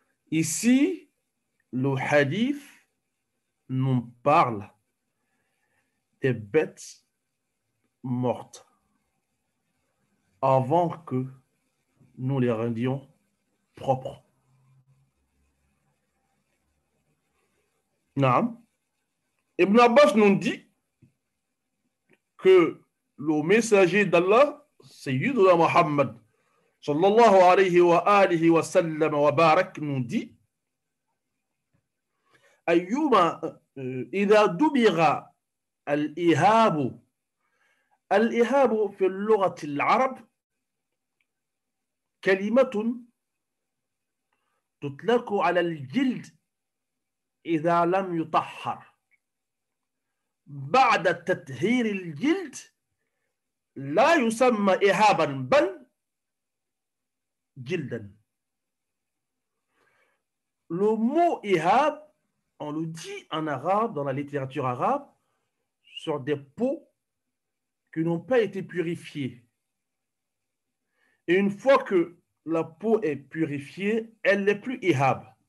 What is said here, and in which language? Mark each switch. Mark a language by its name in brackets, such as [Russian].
[French] Ici, le hadith nous parle des bêtes mortes avant que nous les rendions propres. Non. Ibn Abbas nous dit que le messager d'Allah, Sayyiduna Muhammad, [Arabic] sallallahu alayhi wa alihi wa sallam wa barak, [French] nous dit [Arabic] أيما إذا دبغ الإهاب في اللغة العرب كلمة تطلق على الجلد إذا لم يطهر بعد تطهير الجلد لا يسمى إهابا بل جلدا. [French] Le mot ihab, on le dit en arabe, dans la littérature arabe, sur des peaux qui n'ont pas été purifiées. Et une fois que la peau est purifiée, elle n'est plus ihab.